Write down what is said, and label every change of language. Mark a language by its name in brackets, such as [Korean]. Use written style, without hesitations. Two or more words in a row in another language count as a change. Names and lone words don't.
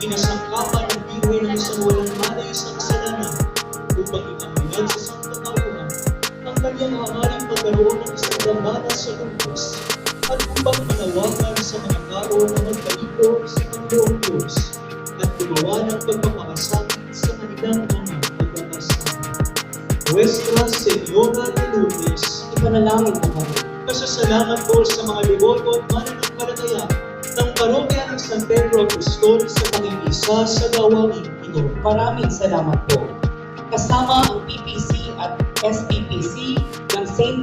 [Filipino] Inasangkapan ng Birhen ng isang walang malay sa kasalanan upang itanghayag sa sangkatauhan ang kanyang hangaring pagkaroon ng isang dambana sa Lourdes at upang manawagan sa mga tao na magkaliko sa Panginoong Diyos at gumawa ng pagpapakasakit sa kanilang mga pagkakasama. [Spanish] Nuestra Señora de Lourdes, [Filipino] Ipanalangin mo kami. pasasalamat po sa mga deboto at mananampalataya ng parokya ng San Pedro Apostol sa pangingisa sa gawain ito. Maraming salamat po. Kasama ang PPC at SPPC ng St.